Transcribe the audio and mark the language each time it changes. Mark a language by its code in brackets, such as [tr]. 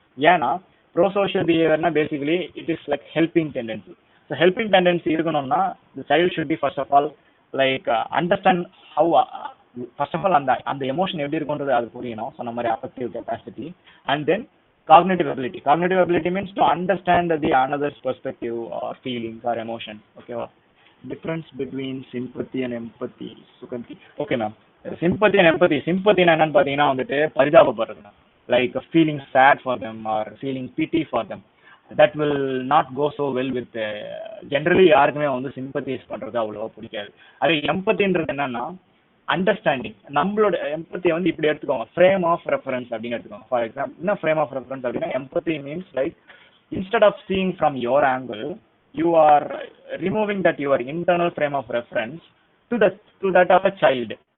[en] ஏன்னா prosocial பிஹேவியர்னா basically it is like helping tendency. So helping tendency இருக்கணும்னா the child should be first of all like understand how first of all [ta] அந்த emotion எப்படி இருக்குன்றது அது புரியணும், [en] சொன்ன மாதிரி affective capacity. And then cognitive ability. Cognitive ability means to understand the another's perspective or feelings or emotions. Okay, difference between sympathy and empathy. Sukanti. Okay ma'am. Sympathy and empathy. Sympathy na enna pathina vandute paridhapapadradhu, like feeling sad for them or feeling pity for them. That will not go so well with generally [ta] யாருக்குமே வந்து [en] sympathize [ta] பண்றது அவ்வளவா பிடிக்காது. அதே empathyன்றது என்னன்னா understanding. நம்மளோட எம்பத்தியை வந்து இப்படி எடுத்துக்கோங்க, ஃப்ரேம் ஆஃப் ரெஃபரன்ஸ் அப்படின்னு எடுத்துக்கோங்க. ஃபார் எக்ஸாம்பிள் என்ன ஃப்ரேம் ஆஃப் ரெஃபரன்ஸ் அப்படின்னா, [en] Empathy means like instead of seeing from your angle you are removing that your internal frame of reference to that of a child.